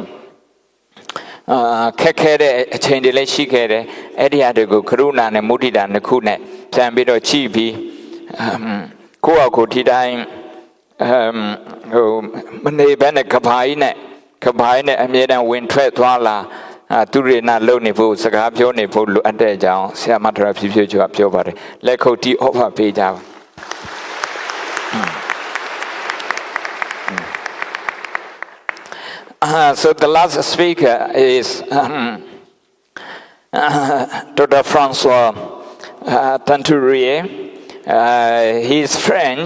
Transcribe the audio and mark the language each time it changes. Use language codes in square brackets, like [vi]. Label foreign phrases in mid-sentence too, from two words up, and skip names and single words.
[my] ခက်ခဲတဲ့အချိန်တွေလည်းရှိခဲ့တယ်အဲ့ဒီအရာတွေကိုကရုဏာနဲ့မုဒိတာနှစ်ခုနဲ့ပြန်ပြီးတော့ကြည့်ပြီးကိုယ့်အကိုဒီတိုင်း မနေဘဲနဲ့ကဘာကြီးနဲ့အမြဲတမ်းဝင်ထွက်သွားလာသူတွေနာလုံနေဖို့စကားပြောနေဖို့လိုအပ်တဲ့အကြောင်းဆရာမတော်ဖြည်းဖြည်းကျော်ပြောပါတယ်လက်ခုပ်တီး offer ပေးကြပါ [en] So the last speaker is Dr. Francois Tanturier. He's French.